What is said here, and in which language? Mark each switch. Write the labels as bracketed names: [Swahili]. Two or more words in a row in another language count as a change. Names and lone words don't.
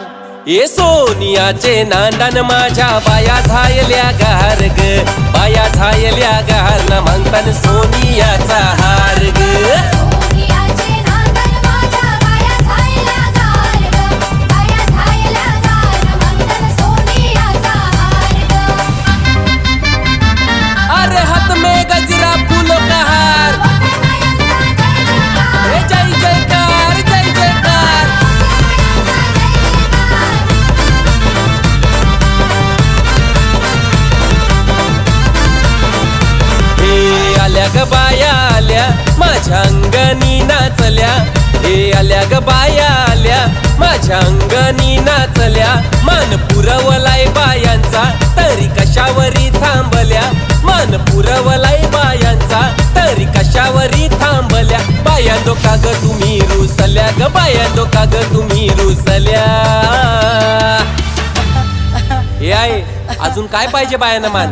[Marathi] ए सोनियाचे नांदन माझ्या बाया झायल्या गार ग बाया झायल्या गार न मागतान सोनियाचा हार ग सोनियाचे नांदन माझ्या बाया झायल्या गार ग बाया झायल्या गार मंगल सोनियाचा हार ग [Hindi] अरे हाथ में गजरा फूलों का हार ए जय जयकार जय जयकार हे आल्या [Marathi] ग बाया आल्या माझ्या अंगणी नाचल्या हे आल्या ग बाया आल्या माझ्या अंगणी नाचल्या मान पुरवलाय बायांचा तरी कशावरी थांबल्या मान पुरवलाय बायांचा तरी कशावरी थांबल्या बायांदो का ग तुम्ही रुसल्या ग बायांदो का ग तुम्ही रुसल्या हे आहे अजून काय पाहिजे बायांना मान